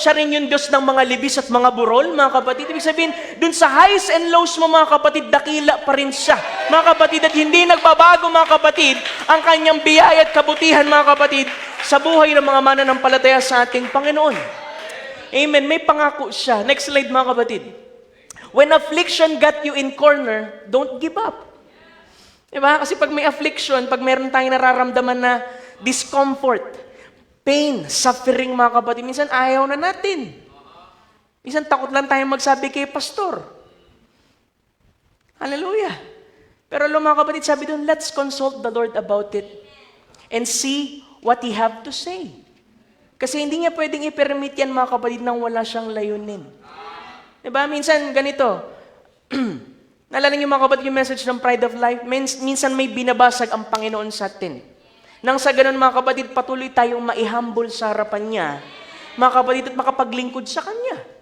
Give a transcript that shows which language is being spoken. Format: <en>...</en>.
<tl>Siya rin yung Diyos ng mga libis at mga burol, mga kapatid. Ibig sabihin, dun sa</tl> <en>highs and lows</en> <tl>mo, mga kapatid, dakila pa rin siya. Mga kapatid, at hindi nagbabago, mga kapatid, ang kanyang biyaya at kabutihan, mga kapatid, sa buhay ng mga mananampalataya sa ating Panginoon. Amen. May pangako siya. Next slide, mga kapatid.</tl> <en>When affliction got you in corner, don't give up.</en> <tl>Diba? Kasi pag may affliction, pag meron tayong nararamdaman na discomfort, pain, suffering, mga kapatid, minsan ayaw na natin. Minsan takot lang tayong magsabi kay pastor. Hallelujah. Pero alam mga kapatid, sabi doon,</tl> <en>let's consult the Lord about it and see what He have to say.</en> <tl>Kasi hindi niya pwedeng i-permit yan, mga kapatid, nang wala siyang layunin. Diba? Minsan ganito, naalala niyo mga kapatid yung message ng Pride of Life? Minsan may binabasag ang Panginoon sa atin. Nang sa ganun, mga kapatid, patuloy tayong maihumble sa harapan niya, mga kapatid, at makapaglingkod sa Kanya.</tl>